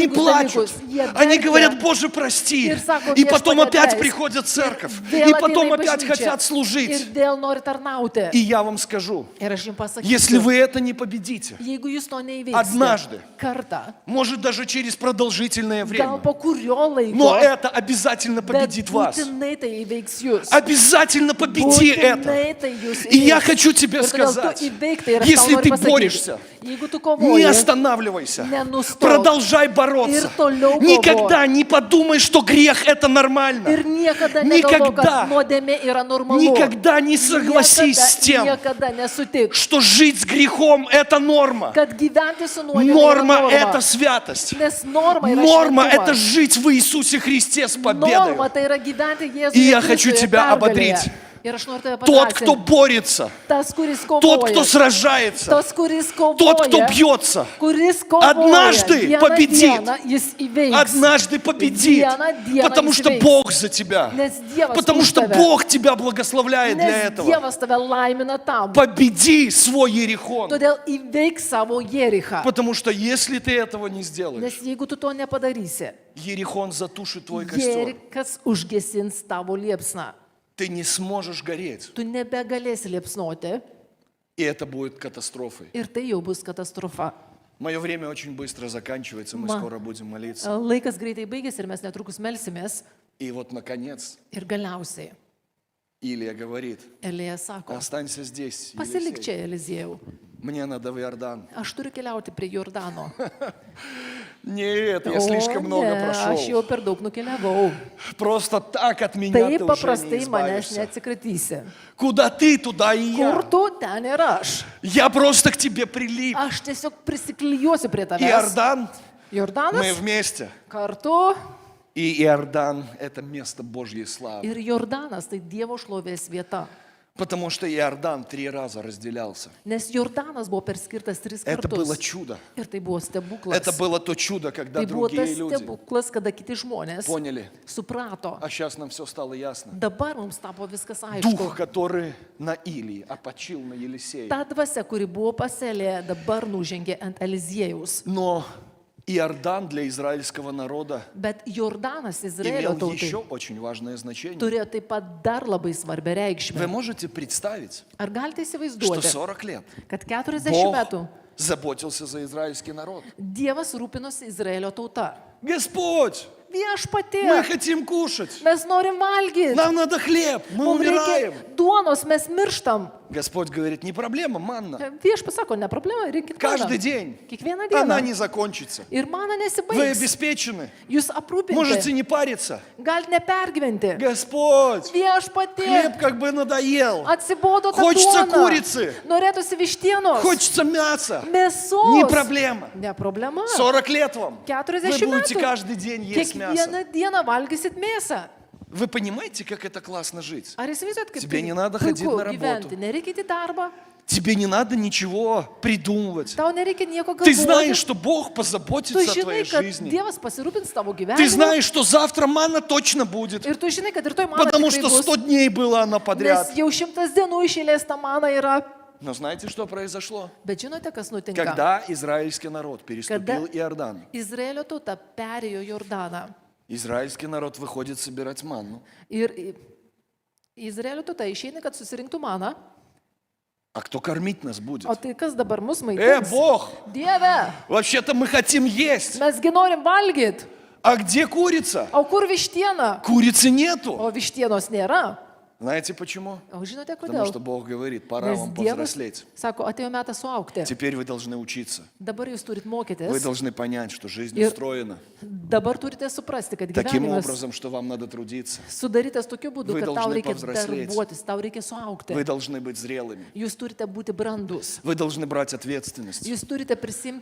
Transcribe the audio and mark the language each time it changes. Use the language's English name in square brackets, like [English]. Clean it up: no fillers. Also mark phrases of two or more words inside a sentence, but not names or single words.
[Lithuanian] neteisingus [Russian] плачут, [Lithuanian] dalykus. Jie [Russian] они [Lithuanian] verkia. [Russian] говорят, Боже, прости, [Lithuanian] Ir sako, [Russian] и потом [Lithuanian] "Viešpatie, [Russian] опять [Lithuanian] atleisk." [Russian] приходят в церковь, [Lithuanian] Vėl [Russian] и [Lithuanian] ateina [Russian] потом [Lithuanian] į [Russian] опять [Lithuanian] bažnyčią. [Russian] хотят [Lithuanian] Ir [Russian] служить. [Lithuanian] vėl nori tarnauti. [Russian] И я вам скажу, [Lithuanian] Ir aš jums pasakysiu, [Russian] если вы это не победите, [Lithuanian] jeigu jūs to neįveiksite [Russian] Однажды. [Lithuanian] kartą, [Russian] может даже через продолжительное [Lithuanian] gal [Russian] время, [Lithuanian] po kurio laiko, [Russian] но это обязательно [Lithuanian] bet [Russian] победит вас. [Lithuanian] būtinai tai įveiks jūs. [Russian] Обязательно победи это. [Lithuanian] Būtinai tai jūs [Russian] И я [Lithuanian] įveiks. [Russian] хочу тебе [Lithuanian] Ir todėl tu [Russian] сказать, [Lithuanian] įveik tai ir aš tau [Russian] если [Lithuanian] noriu [Russian] ты [Lithuanian] pasakyti, [Russian] борешься, [Lithuanian] jeigu tu [Russian] не [Lithuanian] kovoji, [Russian] останавливайся, [Lithuanian] Nenustok. [Russian] продолжай бороться. [Lithuanian] Ir toliau [Russian] Никогда не подумай, что грех это нормально. [Lithuanian] ir niekada [Russian] Никогда. [Lithuanian] negalvok, kad nuodėmė yra normalu. [Russian] Никогда не согласись с тем, [Lithuanian] Niekada nesutik, [Russian] что жить с грехом это норма. [Lithuanian] kad gyventi su nuodėmė [Russian] Норма [Lithuanian] yra [Russian] это [Lithuanian] norma. [Russian] святость. [Lithuanian] Nes norma yra [Russian] Норма [Lithuanian] šventumas. [Russian] это жить в Иисусе Христе с победой. [Lithuanian] Norma tai yra gyventi Jėzuje [Russian] И я хочу [Lithuanian] Kristuje [Russian] тебя [Lithuanian] pergalėje. [Russian] ободрить. [Lithuanian] Ir aš noriu tave [Russian] Тот, кто [Lithuanian] padrąsinti. [Russian] борется, [Lithuanian] Tas, kuris [Russian] тот, кто [Lithuanian] kovoja, [Russian] сражается, [Lithuanian] tas, kuris [Russian] тот, кто [Lithuanian] kovoja, [Russian] бьется, [Lithuanian] kuris kovoja, [Russian] однажды [Lithuanian] vieną [Russian] победит. [Lithuanian] dieną jis įveiks. [Russian] однажды победит, [Lithuanian] Vieną dieną [Russian] потому [Lithuanian] jis [Russian] что [Lithuanian] įveiks. [Russian] Бог за тебя, [Lithuanian] Nes Dievas [Russian] потому [Lithuanian] už [Russian] что [Lithuanian] tave. [Russian] Бог тебя благословляет для [Lithuanian] Nes [Russian] этого. [Lithuanian] Dievas tave laimina tam. [Russian] Победи свой Ерихон, [Lithuanian] Todėl įveik savo Jerichą. [Russian] потому что если ты этого не сделаешь, [Lithuanian] Nes jeigu tu to nepadarysi, [Russian] Ерихон затушит твой костер. [Lithuanian] Jerichas užgesins tavo liepsną. [Russian] Ты не сможешь гореть, [Lithuanian] Tu nebegalėsi liepsnoti [Russian] и это будет катастрофой. [Lithuanian] ir tai jau bus katastrofa. [Russian] Мое время очень быстро заканчивается, мы скоро будем молиться. [Lithuanian] Laikas greitai baigėsi ir mes netrukus melsimės. [Russian] И вот, наконец, [Lithuanian] Ir galiausiai [Russian] Илия говорит, [Lithuanian] Elija sako, [Russian] останься здесь, [Lithuanian] pasilik [Russian] Елисей. [Lithuanian] čia, Eliziejau. [Russian] Мне надо в Иордан. [Lithuanian] Aš turiu keliauti prie Jordano. [Russian] Нет, я слишком много [Lithuanian] ne, aš jau [Russian] прошел. [Lithuanian] per daug nukeliavau. [Russian] Просто так от меня [Lithuanian] Taip [Russian] ты уже [Lithuanian] paprastai [Russian] не [Lithuanian] manęs [Russian] избавишься. [Lithuanian] neatsikratysi. [Russian] Куда ты, туда и [Lithuanian] Kur [Russian] я. [Lithuanian] tu, ten ir aš. [Russian] Я просто к тебе прилип. [Lithuanian] Aš tiesiog prisiklijuosiu prie tavęs. [Russian] Иордан, мы [Lithuanian] Jordanas [Russian] вместе. [Lithuanian] kartu [Russian] И Иордан – это место Божьей славы. [Lithuanian] ir Jordanas tai Dievo šlovės vieta. [Russian] Потому что Иордан 3 раза разделялся. [Lithuanian] Nes Jordanas buvo perskirtas 3 [Russian] Это было [Lithuanian] kartus. [Russian] чудо. [Lithuanian] Ir tai buvo stebuklas. [Russian] Это было то чудо, когда [Lithuanian] Tai buvo tas [Russian] другие люди [Lithuanian] stebuklas, kada kiti žmonės [Russian] поняли. [Lithuanian] suprato. [Russian] А сейчас нам все стало ясно. [Lithuanian] Dabar mums tapo viskas [Russian] Дух, [Lithuanian] aišku. [Russian] который на Илии опочил на Елисея. [Lithuanian] Ta dvasia, kuri buvo paselė, dabar nužengė ant Eliziejaus. [Russian] Но Иордан для израильского народа [Lithuanian] Bet Jordanas Izraelio [Russian] имел [Lithuanian] tautai [Russian] еще очень важное значение. [Lithuanian] turėjo taip pat dar labai svarbią [Russian] Вы [Lithuanian] reikšmę. [Russian] можете представить, [Lithuanian] Ar galite [Russian] что [Lithuanian] įsivaizduoti, [Russian] 40 лет [Lithuanian] kad 40 [Russian] Бог [Lithuanian] metų [Russian] заботился за израильский народ? [Lithuanian] Dievas rūpinosi Izraelio tauta? [Russian] Господь, мы [Lithuanian] Viešpatie, [Russian] хотим кушать. [Lithuanian] mes norim valgyti. [Russian] Нам надо хлеб, мы [Lithuanian] Mums [Russian] умираем. [Lithuanian] reikia duonos, mes mirštam. [Russian] Господь говорит, не проблема, манна. [Lithuanian] Viešpas sako, ne problema, rinkit [Russian] Каждый [Lithuanian] maną. [Russian] день [Lithuanian] Kiekvieną [Russian] она [Lithuanian] dieną. [Russian] не закончится. [Lithuanian] Ir mana [Russian] Вы [Lithuanian] nesibaigs. [Russian] обеспечены. [Lithuanian] Jūs [Russian] Можете [Lithuanian] aprūpinti. [Russian] не париться. [Lithuanian] Galite nepergyventi. [Russian] Господь, [Lithuanian] Viešpatie, [Russian] хлеб как бы надоел. [Lithuanian] atsibodo ta [Russian] Хочется [Lithuanian] duona. [Russian] курицы. [Lithuanian] Norėtųsi vištienos. [Russian] Хочется мяса. [Lithuanian] Mėsos. [Russian] Не проблема. [Lithuanian] Ne problema. [Russian] 40 лет вам. [Lithuanian] 40 [Russian] Вы будете [Lithuanian] metų. [Russian] каждый день есть мясо. [Lithuanian] Kiekvieną dieną valgysit mėsą. [Russian] Вы понимаете, как это классно жить? [Lithuanian] Ar įsivaizduot, kaip [Russian] Тебе [Lithuanian] tai [Russian] не надо ходить [Lithuanian] puiku [Russian] на работу. [Lithuanian] gyventi? Nereikia į darbą. [Russian] Тебе не надо ничего придумывать. [Lithuanian] Tau nereikia nieko [Russian] Ты знаешь, [Lithuanian] galvoti. [Russian] что Бог [Lithuanian] Tu [Russian] позаботится о [Lithuanian] žinai, [Russian] твоей [Lithuanian] kad [Russian] жизни. [Lithuanian] Dievas pasirūpins tavo [Russian] Ты [Lithuanian] gyvenimu. [Russian] знаешь, что завтра манна точно будет. [Lithuanian] Ir tu žinai, kad rytoj mana [Russian] Потому [Lithuanian] tikrai [Russian] что [Lithuanian] bus. [Russian] 100 дней было она подряд. [Lithuanian] Nes jau 100 dienų išėlės ta mana yra. [Russian] Но знаете, что произошло? [Lithuanian] Bet žinote, kas nutinka? [Russian] Когда израильский народ переступил Иордан, [Lithuanian] Izraelio tauta perėjo Jordaną. [Russian] израильский народ выходит собирать манну. [Lithuanian] Ir Izraelio tauta išeina, kad susirinktų maną. [Russian] А кто кормить нас будет? [Lithuanian] O tai kas dabar mus maitins? [Russian] Бог! [Lithuanian] Dieve, [Russian] Вообще-то мы хотим есть. [Lithuanian] mesgi norim valgyti. [Russian] А где курица? [Lithuanian] O kur vištiena? [Russian] Курицы нету. [Lithuanian] O vištienos nėra. [Russian] Знаете почему? [Lithuanian] O žinote [Russian] Потому [Lithuanian] kodėl? [Russian] что Бог говорит, пора [Lithuanian] Nes [Russian] вам [Lithuanian] Dievas [Russian] повзрослеть. [Lithuanian] sako, atėjo metas suaukti. [Russian] Теперь вы должны учиться. [Lithuanian] Dabar jūs turit [Russian] Вы [Lithuanian] mokytis. [Russian] должны понять, что жизнь И- устроена [Lithuanian] Dabar turite suprasti, kad [Russian] таким [Lithuanian] gyvenimas [Russian] образом, что вам надо трудиться. [Lithuanian] sudarytas tokiu būdu, [Russian] Вы [Lithuanian] kad tau [Russian] должны [Lithuanian] reikia [Russian] повзрослеть. [Lithuanian] darbuotis, tau reikia suaukti. [Russian] Вы должны быть зрелыми. [Lithuanian] Jūs turite būti brandus. [Russian] Вы должны брать ответственность. [Lithuanian] Jūs turite prisimti